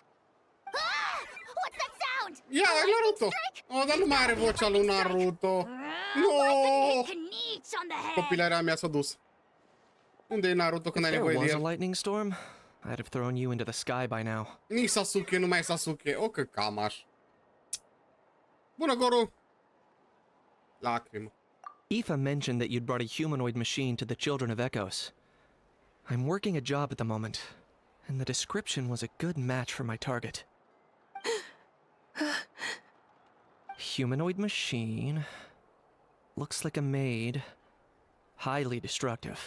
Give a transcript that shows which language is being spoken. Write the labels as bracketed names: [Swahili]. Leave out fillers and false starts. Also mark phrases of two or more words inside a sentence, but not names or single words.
[English] Ah! What's that sound? [Romanian] Ia, Naruto! Oh, dar nu mai are vocea lui Naruto. No! Copilăria mea s-a dus. Unde e Naruto când ai [English] If there [Romanian] nevoie de [English] was a [Romanian] el? [English] lightning storm, I'd have thrown you into the sky by now. [Romanian] Nici Sasuke, nu mai e Sasuke. O, că camaș. Bună, Goru! Lacrimă. [English] Aoife mentioned that you'd brought a humanoid machine to the Children of Echoes. I'm working a job at the moment, and the description was a good match for my target. Humanoid machine. Looks like a maid. Highly destructive.